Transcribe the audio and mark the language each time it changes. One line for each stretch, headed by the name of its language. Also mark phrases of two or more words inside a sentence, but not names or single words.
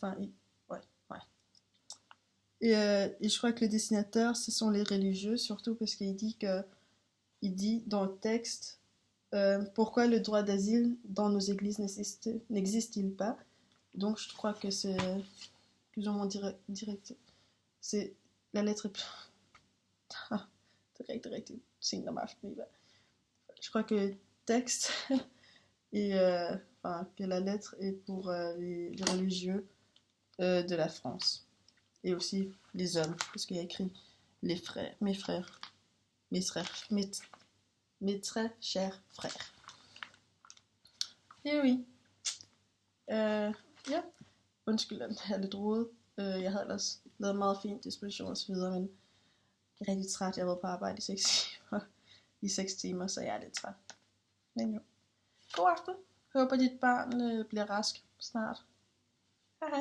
French: Et je crois que les destinataires, ce sont les religieux, surtout parce qu'il dit dans le texte, pourquoi le droit d'asile dans nos églises n'existe-t-il pas? Donc je crois que c'est plus ou moins direct. C'est la lettre est direct
Danish: sent om aftenen.
French: Je crois que le texte et que la lettre est pour les religieux de la France, et aussi les hommes, parce qu'il y a écrit mes très chers frères. Et oui.
Danish: Undskyld, at det er lidt rodet. Jeg havde ellers lavet meget fin disposition og så videre, men jeg er rigtig træt. Jeg har været på arbejde i 6 timer, så jeg er lidt træt. Men jo. God aften. Håber dit barn bliver rask snart.